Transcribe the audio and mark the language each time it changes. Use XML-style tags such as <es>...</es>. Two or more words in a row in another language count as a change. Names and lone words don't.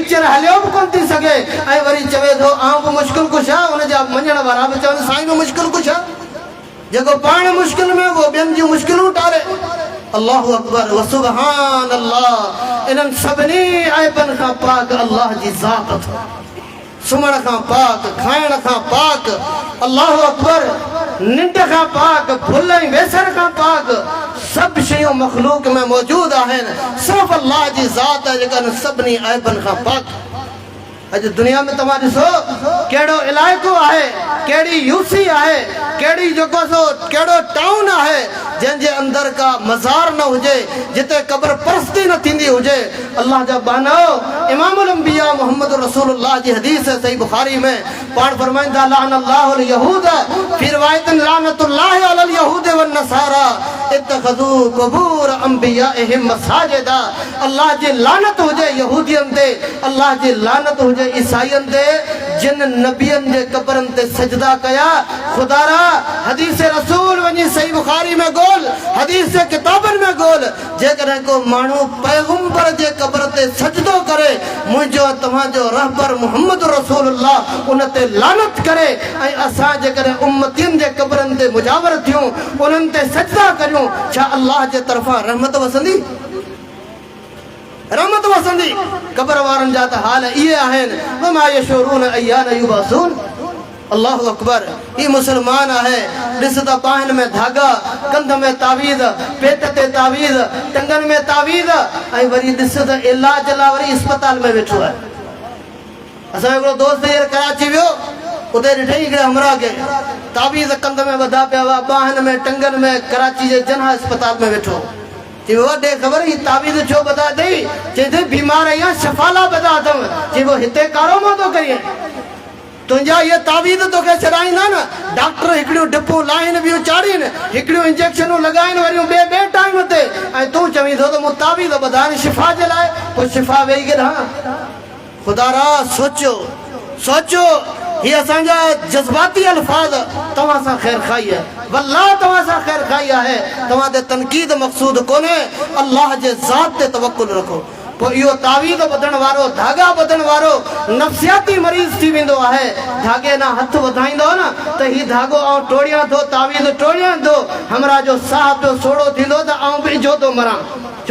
<sd>चेयर हलियो बि कोन थी सघे ऐं वरी चवे थो आउं बि मुश्किल कुशा उनजा मञण वारा बि चवनि साईं बि मुश्किल कुशा जेको पाण मुश्किल में वो ॿियनि जूं मुश्किलूं टारे</sd> <ar>الله أكبر وسبحان الله</ar> <sd>इन्हनि सभिनी ऐबनि खां पाक अल्लाह जी ज़ात अथव सुम्हण खां पाक खाइण खां पाक</sd> <ar>الله أكبر</ar> <sd>निंड खां पाक भुल ऐं वेसर खां पाक सभु शयूं मख़लूक में मौजूद आहिनि सिर्फ़ु अल्लाह जी ज़ात आहे जेका सभिनी ऐबनि खां पाक अॼु दुनिया में तव्हां ॾिसो कहिड़ो इलाइक़ो आहे कहिड़ी यूसी आहे कहिड़ी जेको सो कहिड़ो टाउन आहे जंहिंजे अंदरि का मज़ार न हुजे जिते क़ब्र परस्ती न थींदी हुजे अल्लाह जा बानो इमामुल अंबिया मोहम्मद रसूलुल्लाह जी हदीस है सही बुखारी में पाण फरमाइंदा</sd> <ar>لعن الله اليهود في رواية لعنة الله على اليهود والنصارى اتخذوا قبور أنبيائهم مساجد</ar> <sd>अल्लाह जी लानत हुजे यहूदियन ते अल्लाह जी लानत हुजे ईसाईयन ते जिन नबियन जे क़ब्रन ते सजदा कया खुदारा हदीस रसूल वनी सही बुखारी में गोल हदीस किताबन में गोल जेकॾहिं को माण्हू पैगंबर जे क़ब्र ते सजदो करे मुंहिंजो तव्हांजो रहबर मोहम्मद रसूलुल्लाह उन ते लानत करे ऐं असां जेकॾहिं उम्मतियुनि जे क़ब्रनि ते मुजावर थियूं उन्हनि ते सजदा करियूं छा अल्लाह जे तरफ़ां रहमत वसंदी रहमत वसंदी क़ब्र वारनि जा त हाल इहे आहिनि</sd> <ar>وما يشعرون أيان يبعثون الله أكبر</ar> <sd>ही मुसलमान है ॾिस त बाहिन में धागा कंध में तावीज़ पेट ते तावीज़ टंगन में तावीज़ ऐं वरी ॾिस त इलाज लाइ वरी अस्पताल में वेठो आहे असां हिकिड़ो दोस्त हींअर कराची वियो उते ॾिठई हिकिड़े हमरा खे तावीज़ कंध में ॿधा पिया हुआ बाहिन में टंगन में कराची जे जनाह अस्पताल में वेठो चई वॾे ख़बर ही तावीज़ छो ॿधा अथई चई थी बीमार आहियां शफ़ाला ॿधा अथव चई पोइ हिते कारोबार थो करीं तुंहिंजा इहे तावीज़ तोखे छॾाईंदा न डॉक्टर हिकिड़ियूं डिपूं लाइन ॿियूं चाढ़ीनि हिकिड़ियूं इंजेक्शनूं लॻाइनि वरियूं ॿिए टाइम ते ऐं तूं चवीं थो त मूं तावीज़ ॿधाइनि शिफ़ा जे लाइ पोइ शिफ़ा वेही गिरा खुदारा सोचो सोचो ये असांजा जज्बाती अल्फाज तव्हां सां ख़ैर खाई आहे वल्लाह तव्हां सां ख़ैर खाई आहे तव्हां ते तनक़ीद मक़सूद कोन्हे अल्लाह जे ज़ात ते तवक्कुल रखो पोइ इहो तावीज़ ॿधण वारो धागा ॿधण वारो नफ़्सियाती मरीज़ थी वेंदो आहे धागे ना हथ वधाईंदो न त हीउ धागो आउं टोड़ियां थो तावीज़ टोड़ियां थो हमरा जो साह पियो सोड़ो थींदो त आउं बि इजो थो मरां छो</sd>